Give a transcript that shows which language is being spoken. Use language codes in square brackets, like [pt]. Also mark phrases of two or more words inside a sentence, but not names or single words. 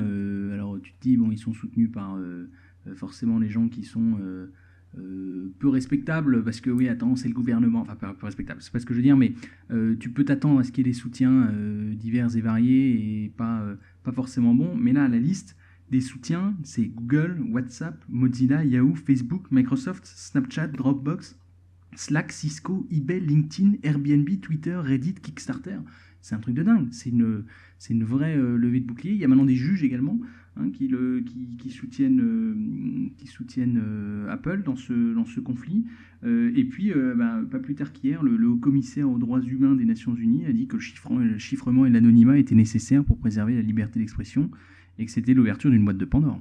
[fr] Alors tu te dis, bon, ils sont soutenus par forcément les gens qui sont peu respectables parce que, oui, attends, c'est le gouvernement. Enfin, peu respectable, c'est pas ce que je veux dire, mais tu peux t'attendre à ce qu'il y ait des soutiens divers et variés et pas forcément bons. Mais là, la liste des soutiens, c'est Google, WhatsApp, Mozilla, Yahoo, Facebook, Microsoft, Snapchat, Dropbox, Slack, Cisco, eBay, LinkedIn, Airbnb, Twitter, Reddit, Kickstarter. C'est un truc de dingue. C'est une vraie levée de bouclier. Il y a maintenant des juges également hein, qui soutiennent Apple dans ce conflit. Et puis, pas plus tard qu'hier, le haut commissaire aux droits humains des Nations Unies a dit que le chiffrement et l'anonymat étaient nécessaires pour préserver la liberté d'expression et que c'était l'ouverture d'une boîte de Pandore.